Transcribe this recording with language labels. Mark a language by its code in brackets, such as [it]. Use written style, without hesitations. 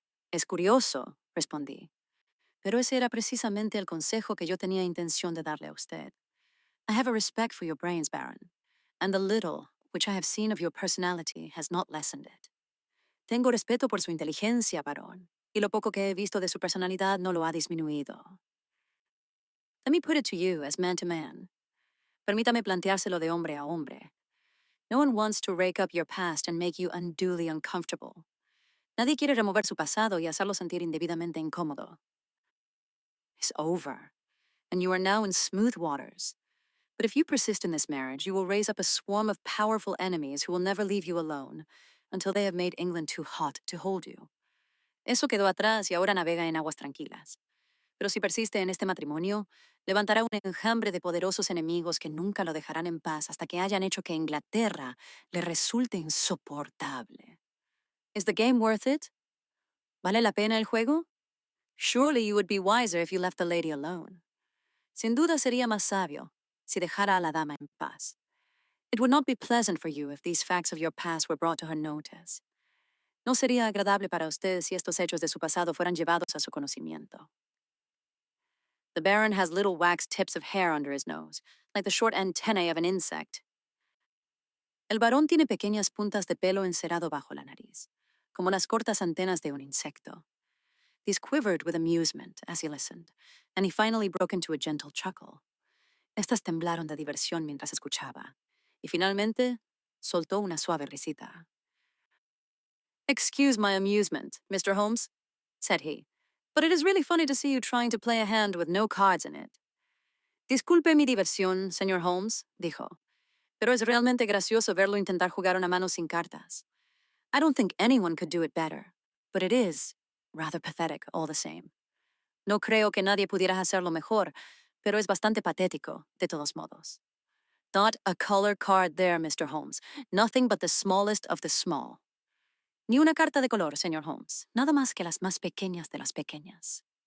[es] Es curioso, respondí, pero ese era precisamente el consejo que yo tenía intención de darle a usted. [en] I have a respect for your brains, Baron, and the little which I have seen of your personality has not lessened it. [es] Tengo respeto por su inteligencia, Barón, y lo poco que he visto de su personalidad no lo ha disminuido. [en] Let me put it to you as man to man. [es] Permítame planteárselo de hombre a hombre. [en] No one wants to rake up your past and make you unduly uncomfortable. [es] Nadie quiere remover su pasado y hacerlo sentir indebidamente incómodo. [en] It's over, and you are now in smooth waters. But if you persist in this marriage, you will raise up a swarm of powerful enemies who will never leave you alone until they have made England too hot to hold you. [es] Eso quedó atrás y ahora navega en aguas tranquilas. Pero si persiste en este matrimonio, levantará un enjambre de poderosos enemigos que nunca lo dejarán en paz hasta que hayan hecho que Inglaterra le resulte insoportable. [en] Is the game worth it? [es] ¿Vale la pena el juego? [en] Surely you would be wiser if you left the lady alone. [es] Sin duda sería más sabio si dejara a la dama en paz. [en] It would not be pleasant for you if these facts of your past were brought to her notice. [es] No sería agradable para usted si estos hechos de su pasado fueran llevados a su conocimiento. [en] The Baron has little waxed tips of hair under his nose, like the short antennae of an insect. [es] El varón tiene pequeñas puntas de pelo encerado bajo la nariz, como las cortas antenas de un insecto. [en] These quivered with amusement as he listened, and he finally broke into a gentle chuckle. [es] Estas temblaron de diversión mientras escuchaba, y finalmente soltó una suave risita. [en] Excuse my amusement, Mr. Holmes, said he, but it is really funny to see you trying to play a hand with no cards in it. [es] Disculpe mi diversión, señor Holmes, dijo, pero es realmente gracioso verlo intentar jugar una mano sin cartas. [en] I don't think anyone could do it better, but it is rather pathetic all the same. [es] No creo que nadie pudiera hacerlo mejor, pero es bastante patético, de todos modos. [en] Not a color card there, Mr. Holmes. Nothing but the smallest of the small. [es] Ni una carta de color, señor Holmes. Nada más que las más pequeñas de las pequeñas.